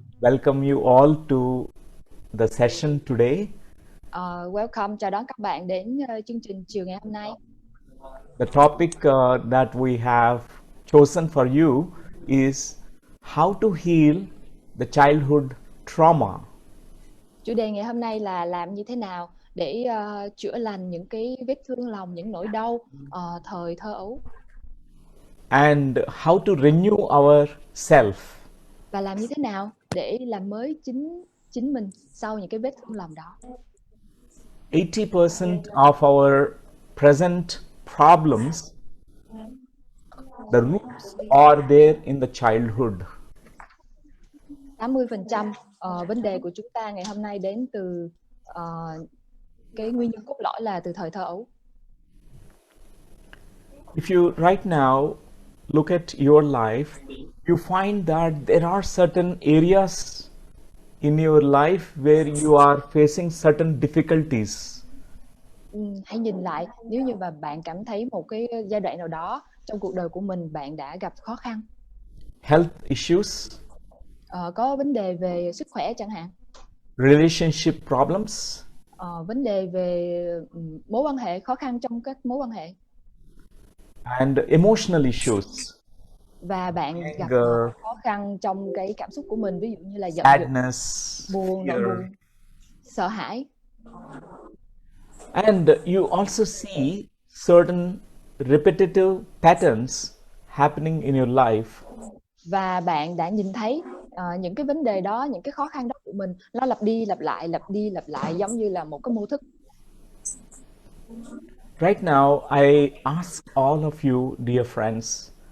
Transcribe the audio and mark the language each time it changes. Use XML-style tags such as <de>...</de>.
<en>Welcome you all to the session today.</en> <vi>Welcome, chào đón các bạn đến chương trình chiều ngày hôm nay.</vi> <en>The topic that we have chosen for you is how to heal the childhood trauma.</en> <vi>Chủ đề ngày hôm nay là làm như thế nào để chữa lành những cái vết thương lòng, những nỗi đau thời thơ ấu.</vi> <en>And how to renew our self.</en> <vi>Và làm như thế nào để làm mới chính mình sau những cái vết thương lòng đó.</vi> <en>80% of our present problems, the roots are there in the childhood.</en> <vi>80% vấn đề của chúng ta ngày hôm nay đến từ cái nguyên nhân cốt lõi là từ thời thơ ấu.</vi> <en>If you right now look at your life, you find that there are certain areas in your life where you are facing certain difficulties.</en> <vi>Hãy nhìn lại, nếu như mà bạn cảm thấy một cái giai đoạn nào đó trong cuộc đời của mình bạn đã gặp khó khăn,</vi> <en>Health issues,</en> <vi>có vấn đề về sức khỏe chẳng hạn,</vi> <en>relationship problems,</en> <vi>vấn đề về mối quan hệ, khó khăn trong các mối quan hệ,</vi> <en>and emotional issues,</en> <vi>và bạn gặp</vi> <en>anger,</en> <vi>khó khăn trong cái cảm xúc của mình, ví dụ như là giận dữ,</vi> <en>sadness,</en> <vi>buồn, nỗi</vi> <en>fear.</en> <vi>buồn, sợ hãi.</vi> <en>And you also see certain repetitive patterns happening in your life.</en> <vi>Và bạn đã nhìn thấy những cái vấn đề đó, những cái khó khăn đó của mình, nó lặp đi lặp lại giống như là một cái mô thức.</vi> <en>Right now, I ask all of you, dear friends,</en>